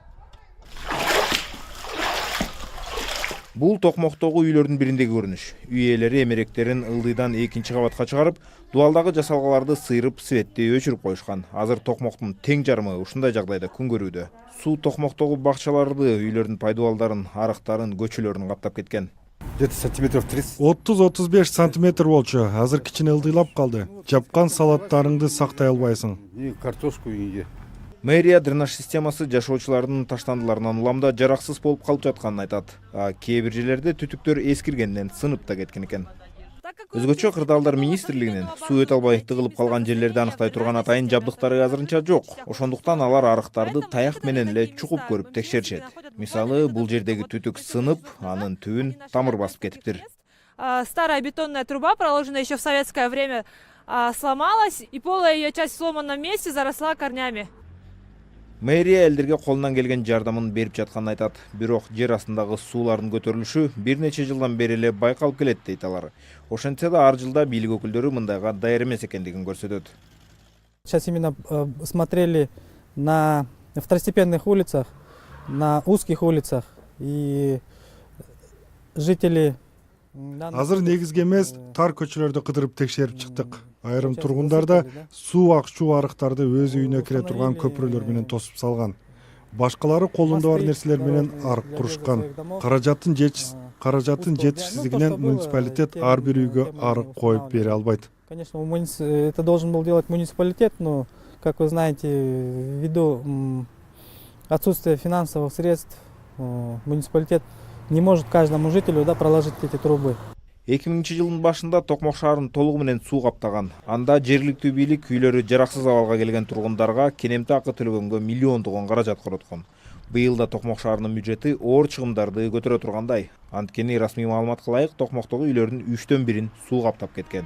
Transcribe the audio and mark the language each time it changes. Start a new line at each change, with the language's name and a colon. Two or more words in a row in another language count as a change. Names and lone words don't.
Kyrgyz: Бул Токмоктогу үйлөрдүн бириндеги көрүнүш. Үй ээлери эмеректерин ылдыйдан 2-чи кабатка чыгарып, дубалдагы жасалгаларды сыйрып, светти өчүрүп коюшкан. Азыр Токмоктун тең жарымы ушундай жагдайда күн көрүүдө. Суу Токмоктогу бакчаларды, үйлөрдүн пайдубалдарын, арыктарын, көчөлөрүн каптап кеткен.
Russian: Где-то сантиметров 30. 30-35
Kyrgyz: сантиметр болчу. Азыр кичине ылдыйлап калды. Жапкан салаттарыңды сактай албайсың.
Russian: И картошку үйгө.
Kyrgyz: Мэрия дренаж системасы жашоочулардын таштандыларынан уламда жараксыз болуп калып жатканын айтат. Кээ бир жерлерде түтүктөр эскиргенден сынып да кеткен экен. Өзгөчө Кырдаалдар министрлигинин суу өтө албай тыгылып калган жерлерди аныктай турган атайын жабдыктары азырынча жок. Ошондуктан алар арыктарды таяк менен эле чукуп көрүп текшеришет. Мисалы, бул жердеги түтүк сынып, анын түбүн тамыр басып кетиптир.
Russian: Старая бетонная труба, проложенная еще в советское время, сломалась, и полая ее часть в сломанном месте заросла корнями.
Kyrgyz: Мэрия элдерге колунан келген жардамын берип жатканын айтат. Бирок жер астындагы суулардын көтөрүлүшү бир нече жылдан бери эле байкалып келет дейт алар. Ошентсе да ар жылда бийлик өкүлдөрү мындайга даяр эмес экендигин көрсөтөт.
Russian: Сейчас именно смотрели на второстепенных улицах, на узких улицах, и жители...
Kyrgyz: Азыр негизги эмес, тар көчөлөрдү кыдырып текшерип чыктык. Айрым тургундар да суу акчуу арыктарды өз үйүнө кире турган көпүрөлөр менен тосуп салган. Башкалары колунда бар нерселер менен арык курушкан. Каражаттын жетишсиздигинен муниципалитет ар бир үйгө арык коюп бере албайт.
Russian: Конечно, это должен был делать муниципалитет, но, как вы знаете, ввиду отсутствия финансовых средств, муниципалитет не может каждому жителю проложить эти трубы.
Kyrgyz: 2000-жылдын башында Токмок шаарын толугу менен суу каптаган. Анда жергиликтүү бийлик үйлөрү жараксыз абалга келген тургундарга кенемти акы төлөгөнгө миллиондогон каражат короткон. Быйыл да Токмок шаарынын бюджети оор чыгымдарды көтөрө тургандай. Анткени расмий маалыматка ылайык Токмоктогу үйлөрдүн 3/1 суу каптап кеткен.